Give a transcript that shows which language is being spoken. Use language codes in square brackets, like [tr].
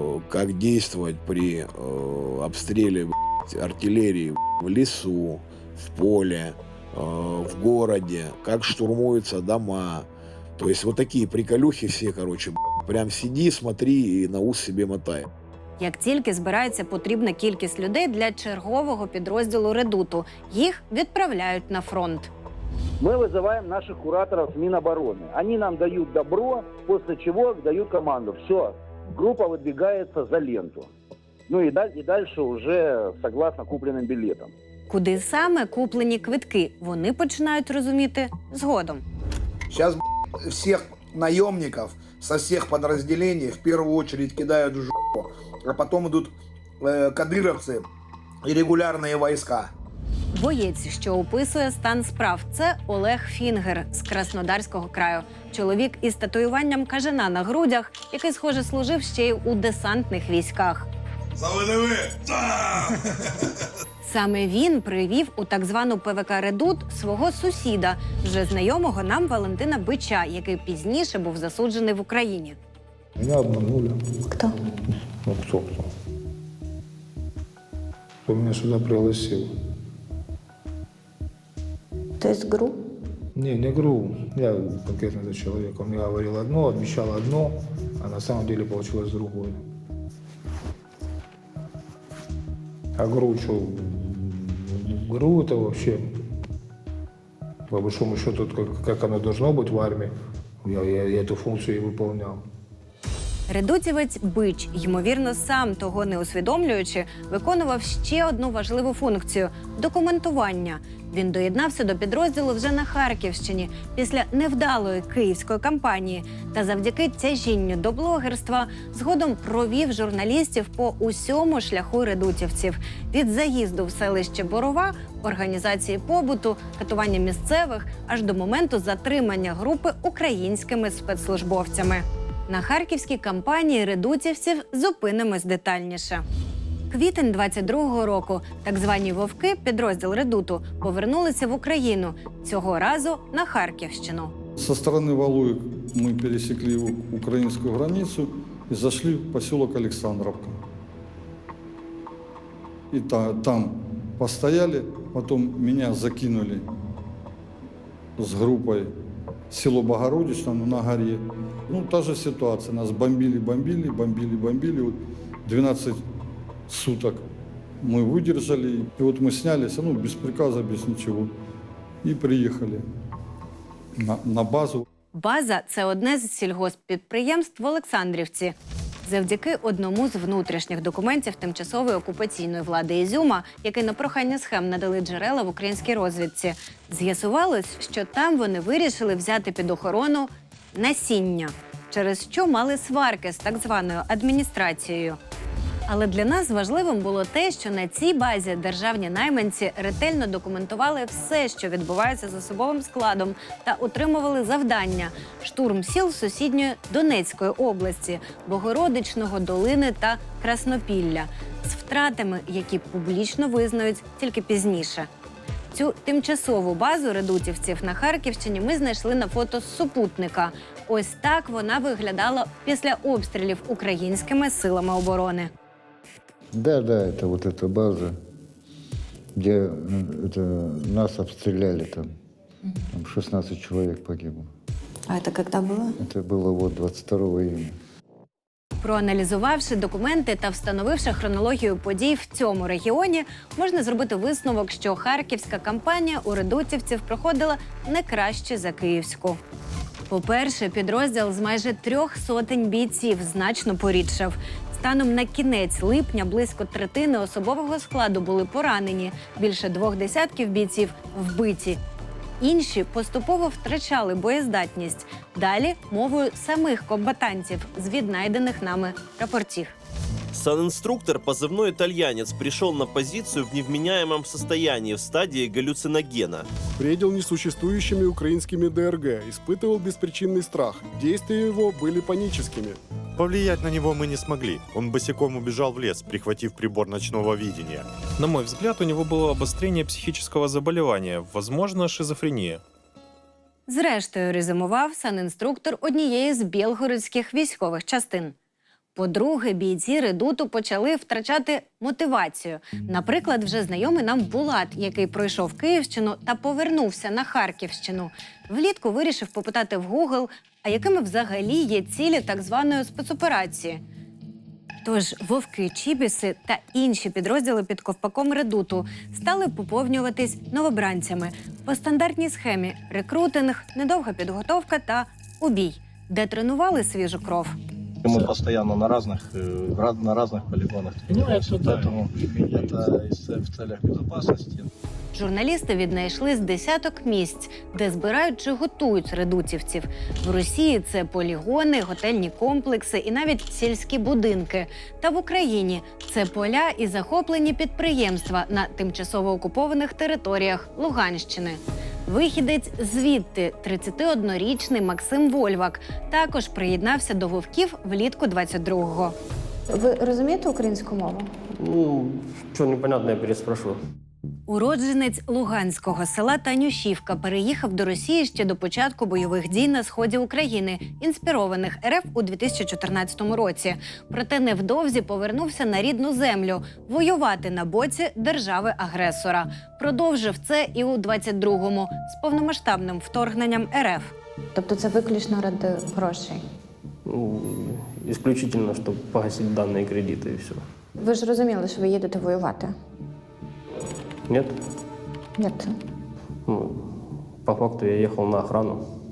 [ru] Как действовать при обстреле артиллерии в лесу, в поле, в городе, как штурмуются дома. То есть вот такие приколюхи все, короче, прям сиди, смотри и на ус себе мотай. [uk] Як тільки збирається потрібна кількість людей для чергового підрозділу «Редуту», їх відправляють на фронт. [ru] Мы вызываем наших кураторов с Минобороны. Они нам дают добро, после чего дают команду. Все, группа выдвигается за ленту. Ну и дальше уже согласно купленным билетам. Куди саме куплені квитки, вони починають розуміти згодом. Сейчас всех наемников со всех подразделений в первую очередь кидают в жопу, а потом идут кадыровцы и регулярные войска. [uk] Боєць, що описує стан справ, це Олег Фінгер з Краснодарського краю. Чоловік із татуюванням кажана на грудях, який, схоже, служив ще й у десантних військах. [ru] За ВДВ! [uk] Саме він привів у так звану ПВК «Редут» свого сусіда, вже знайомого нам Валентина Бича, який пізніше був засуджений в Україні. [ru] Меня обманули. Кто? Ну, кто? Кто меня сюда пригласил? То есть ГРУ? Не ГРУ. Я конкретно этот человек. Он мне говорил одно, обещал одно, а на самом деле получилось другое. А ГРУ что? ГРУ это вообще, по большому счету, как оно должно быть в армии. Я эту функцию и выполнял. [uk] Редутівець Бич, ймовірно, сам того не усвідомлюючи, виконував ще одну важливу функцію – документування. Він доєднався до підрозділу вже на Харківщині після невдалої київської кампанії та завдяки тяжінню до блогерства згодом провів журналістів по усьому шляху редутівців – від заїзду в селище Борова, організації побуту, катування місцевих, аж до моменту затримання групи українськими спецслужбовцями. На харківській кампанії редутівців зупинимось детальніше. Квітень 22-го року так звані «Вовки», підрозділ «Редуту», повернулися в Україну, цього разу на Харківщину. [ru] Со стороны Валуек мы пересекли украинскую границу и зашли в поселок Александровка. И там постояли, потом меня закинули с группой в село Богородично на горе. Ну, та же ситуация. Нас бомбили. Вот 12 суток мы выдержали. И вот мы снялись, ну, без приказа, без ничего. И приехали на базу. [uk] База – це одне з сільгосппідприємств в Олександрівці. Завдяки одному з внутрішніх документів тимчасової окупаційної влади Ізюма, який на прохання схем надали джерела в українській розвідці, з'ясувалось, що там вони вирішили взяти під охорону насіння, через що мали сварки з так званою адміністрацією. Але для нас важливим було те, що на цій базі державні найманці ретельно документували все, що відбувається з особовим складом, та отримували завдання – штурм сіл сусідньої Донецької області, Богородичного, Долини та Краснопілля, з втратами, які публічно визнають тільки пізніше. Цю тимчасову базу редутівців на Харківщині ми знайшли на фото з супутника. Ось так вона виглядала після обстрілів українськими силами оборони. [ru] Да, это вот эта база, где нас обстреляли там 16 человек погибло. А это когда было? Это было вот 22 июня. [uk] Проаналізувавши документи та встановивши хронологію подій в цьому регіоні, можна зробити висновок, що харківська кампанія у редутівців проходила не краще за київську. По-перше, підрозділ з майже 300 бійців значно порідшав. Станом на кінець липня близько третини особового складу були поранені, більше 20 бійців вбиті. Інші поступово втрачали боєздатність. Далі мовою самих комбатантів з віднайдених нами рапортів. [ru] Санинструктор, позывной «Итальянец», пришел на позицию в невменяемом состоянии в стадии галлюциногена. Бредил несуществующими украинскими ДРГ, испытывал беспричинный страх. Действия его были паническими. Повлиять на него мы не смогли. Он босиком убежал в лес, прихватив прибор ночного видения. На мой взгляд, у него было обострение психического заболевания, возможно, шизофрения. [uk] Зрештою, резюмував санінструктор однієї з білгородських військових частин. По-друге, бійці редуту почали втрачати мотивацію. Наприклад, вже знайомий нам Булат, який пройшов Київщину та повернувся на Харківщину. Влітку вирішив попитати в Google, а якими взагалі є цілі так званої спецоперації. Тож вовки, чібіси та інші підрозділи під ковпаком редуту стали поповнюватись новобранцями по стандартній схемі – рекрутинг, недовга підготовка та убій, де тренували свіжу кров. [ru] Мы постоянно на разных полигонах тренируемся, поэтому это в целях безопасности. [uk] Журналісти віднайшли з десяток місць, де збирають чи готують редутівців. В Росії це полігони, готельні комплекси і навіть сільські будинки. Та в Україні це поля і захоплені підприємства на тимчасово окупованих територіях Луганщини. Вихідець звідти, 31-річний Максим Вольвак, також приєднався до вовків влітку 22-го. Ви розумієте українську мову? [ru] Ну, что непонятно, я переспрошу. [uk] Уродженець луганського села Танюшівка переїхав до Росії ще до початку бойових дій на сході України, інспірованих РФ у 2014 році. Проте невдовзі повернувся на рідну землю – воювати на боці держави-агресора. Продовжив це і у 22-му з повномасштабним вторгненням РФ. Тобто це виключно ради грошей? [ru] Ну, исключительно, чтобы погасить данные кредиты и все. [uk] Ви ж розуміли, що ви їдете воювати? [ru] Нет? Нет. Ну, по факту я ехал на охрану.